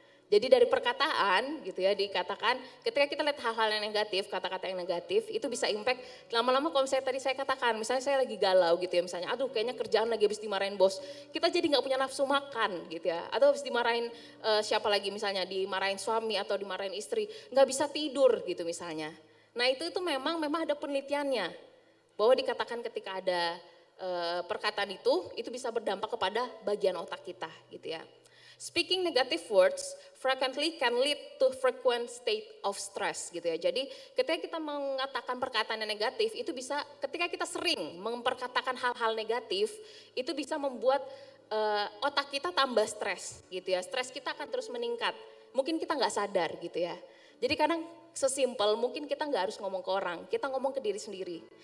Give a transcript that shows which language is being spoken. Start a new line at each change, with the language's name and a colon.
Indonesian: Jadi dari perkataan gitu ya dikatakan ketika kita lihat hal-hal yang negatif, kata-kata yang negatif itu bisa impact lama-lama kalau misalnya tadi saya katakan, misalnya saya lagi galau gitu ya misalnya, aduh kayaknya kerjaan lagi habis dimarahin bos, kita jadi nggak punya nafsu makan gitu ya, atau habis dimarahin siapa lagi misalnya, dimarahin suami atau dimarahin istri, nggak bisa tidur gitu misalnya. Nah itu memang ada penelitiannya bahwa dikatakan ketika ada perkataan itu bisa berdampak kepada bagian otak kita gitu ya.
English: Speaking negative words frequently can lead to frequent state of stress
Indonesian: gitu ya. Jadi ketika kita mengatakan perkataan yang negatif itu bisa ketika kita sering memperkatakan hal-hal negatif itu bisa membuat otak kita tambah stres gitu ya. Stres kita akan terus meningkat. Mungkin kita nggak sadar gitu ya. Jadi kadang sesimpel mungkin kita nggak harus ngomong ke orang, kita ngomong ke diri sendiri.